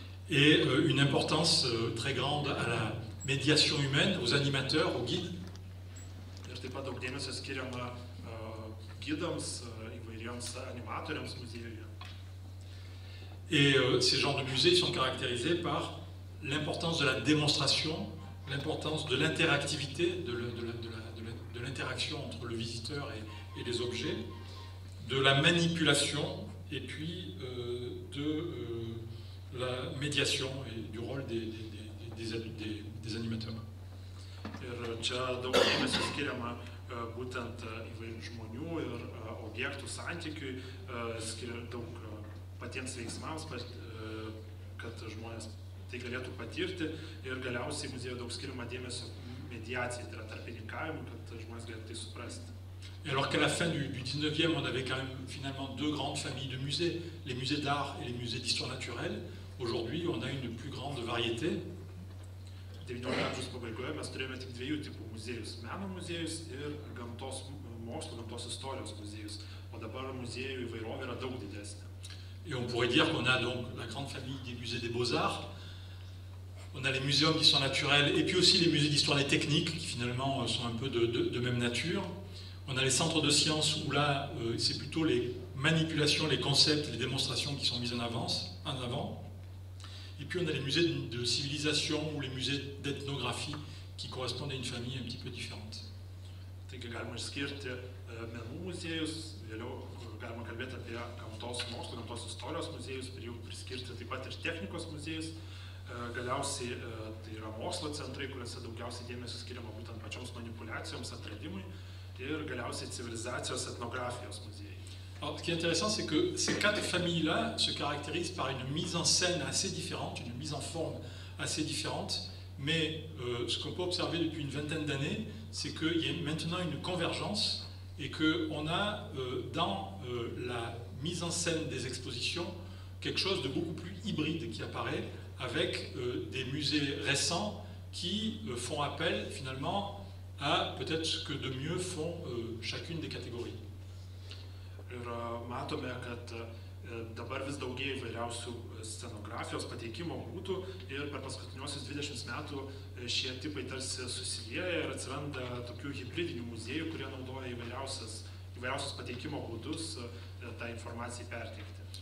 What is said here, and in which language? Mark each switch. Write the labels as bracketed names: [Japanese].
[French] Et une importance très grande à la médiation humaine, aux animateurs, aux guides. [Lithuanian] Ir taip pat daug dėmesio skiriama gidams, įvairiems animatoriams muziejuje. [French] Et ces genres de musées sont caractérisés par l'importance de la démonstration, l'importance de l'interactivité, de l'interaction entre le visiteur et les objets, de la manipulation et puis de la médiation et du rôle des animateurs. [Lithuanian] Ir čia daug dėmesio skiriama būtent įvairių žmonių ir objektų santykiui, skiria daug patiems veiksmams, kad žmonės tai galėtų patirti, ir galiausiai muziejuje daug skiriama dėmesio mediacijai, tai yra tarpininkavimui, kad žmonės galėtų tai suprasti. [French] Et alors qu'à la fin du 19e, on avait quand même finalement deux grandes familles de musées, les musées d'art et les musées d'histoire naturelle. Aujourd'hui, on a une plus grande variété. [Lithuanian] 19 amžiaus pabaigoje mes turėjome tik dviejų tipų muziejus: meno muziejus ir gamtos mokslo, gamtos istorijos muziejus. O dabar muziejų įvairovė yra daug didesnė. [French] Et on pourrait dire qu'on a donc la grande famille des musées des beaux-arts, on a les muséums d'histoire naturelle et puis aussi les musées d'histoire des techniques qui finalement sont un peu de même nature. On a les centres de sciences où là c'est plutôt les manipulations, les concepts, les démonstrations qui sont mises en avant. Et puis on a les musées de civilisation ou les musées d'ethnographie qui correspondent à une famille un petit peu différente. [Lithuanian] Taigi galima išskirti menų muziejus, vėliau galima kalbėti apie gamtos mokslo, gamtos istorijos muziejus, ir jau priskirti taip pat ir technikos muziejus. Galiausiai tai yra mokslo centrai, kuriuose daugiausiai dėmesio skiriama būtent pačioms manipulacijoms, atradimui, ir galiausiai civilizacijos etnografijos muziejai. [French] Alors, ce qui est intéressant, c'est que ces quatre familles-là se caractérisent par une mise en scène assez différente, une mise en forme assez différente, mais ce qu'on peut observer depuis une vingtaine d'années, c'est qu'il y a maintenant une convergence et qu'on a dans la mise en scène des expositions quelque chose de beaucoup plus hybride qui apparaît, avec des musées récents qui font appel finalement à peut-être ce que de mieux font chacune des catégories. [Lithuanian] matome, kad dabar vis daugėja įvairiausių scenografijos pateikimo būdų ir per paskutiniuosius 20 metų šie tipai tarsi susilieja ir atsiranda tokių hibridinių muziejų, kurie naudoja įvairiausius pateikimo būdus tą informaciją perteikti.